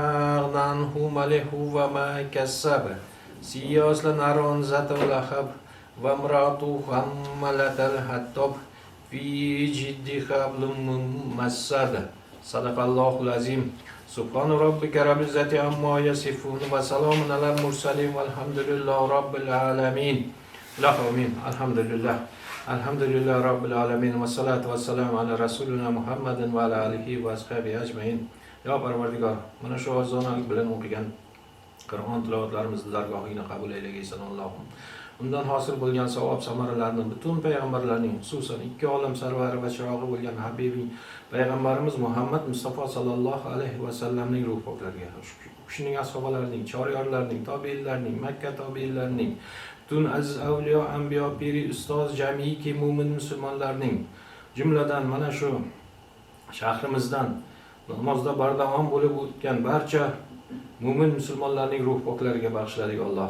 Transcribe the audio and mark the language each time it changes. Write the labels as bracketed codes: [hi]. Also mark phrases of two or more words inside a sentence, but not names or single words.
[ar] أغنى عنه ماله وما كسب سيصلى نارا ذات لهب وامرأته حمالة الحطب في جيدها حبل ممسد صدق الله العظيم سبحان ربك رب العزة عما يصفون وسلام على المرسلين والحمد لله رب العالمين آمين الحمد لله رب العالمين والصلاة والسلام على رسولنا محمد وعلى آله وأصحابه أجمعين [uz] Yo Parvardigor mana shu ozonalik bilan o'qigan Qur'on tilovatlarimizni dargohingga qabul aylagaysan Allohim. Undan hosil bo'lgan savob samaralarini butun payg'ambarlarning, xususan ikki olam sarvari va chirog'i bo'lgan Habibing payg'ambarimiz Muhammad Mustafa sallallohu alayhi va sallamning ruh poklariga, kishining ashabolarining, choryorlarining, tobiinlarning, Makka tobiinlarining, butun aziz avliyo, anbiyo, piri, ustoz, jamiki mu'min musulmonlarning, jumladan mana shu shahrimizdan namozda bardavom bo'lib o'tgan barcha mu'min musulmonlarning ruh poklariga bag'ishladik Alloh.